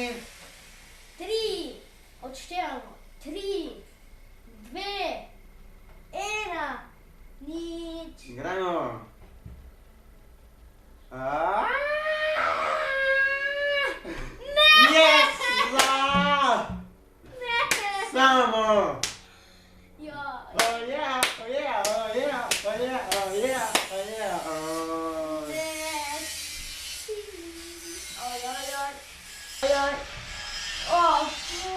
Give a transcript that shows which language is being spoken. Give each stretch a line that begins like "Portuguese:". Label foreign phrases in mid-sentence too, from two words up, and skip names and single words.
Slovenian: 3, odštevamo. 3, 2, 1, nič. Grajmo! Ne! Yes! Samo! Ja.
English: Oh yeah! Oh yeah! Oh yeah! Oh yeah! Oh yeah! Oh yeah! Oh. Oj, oj, oj. Oj, oj. O,